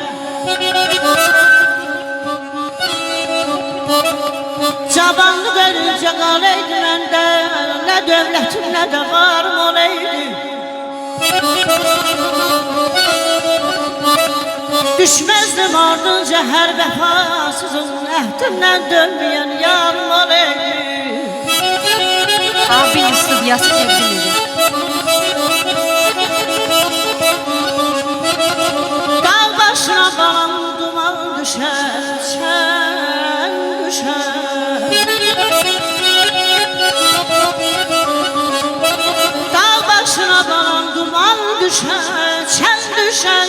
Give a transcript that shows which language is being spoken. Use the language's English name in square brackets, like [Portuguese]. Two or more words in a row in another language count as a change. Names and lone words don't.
[Azerbaijani] Çadanlı görünce qaleydi məndə, nə dövlətim nə də varım olaydı. Düşməzdim ardınca hər vəfasızın, əhdimdən dönməyən yarım olaydı. [Turkish] Abi Yusuf Yasin evliliği. [Azerbaijani] Başına balam duman düşer, çen düşer. Dağ başına balam duman düşer, çen düşer.